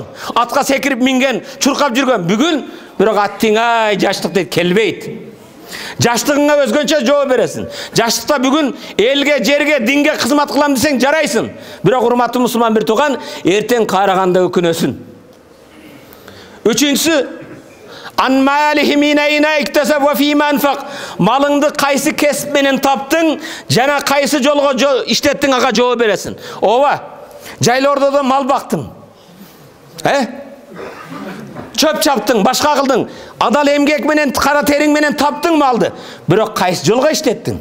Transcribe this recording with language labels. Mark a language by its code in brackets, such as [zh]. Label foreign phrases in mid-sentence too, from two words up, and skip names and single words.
[ky] Атка секирип минген, чуркап жүргөн. Бүгүн бирок аттың ай жаштык дейт, келбейт. Жаштыгыңа өзгөнчө жооп бересиң. Жаштыкта бүгүн элге, жерге, динге кызмат кылам десең жарайсың. Бирок урматтуу мусулман бир туган, эртең караганда өкүнөсүн. Үчүнчүсү: [ar] "عن ماله من أين اكتسب وفي ما أنفق". [ky] Малыңды кайсы кесип менен таптың, жана кайсы жолго иштеттиң, ага жооп бересиң. Ооба, жайлордо да мал бактың. Чөп чаптың, башка кылдың. Адал эмгек менен, кара териң менен таптың малды. Бирок кайсы жолго иштеттиң?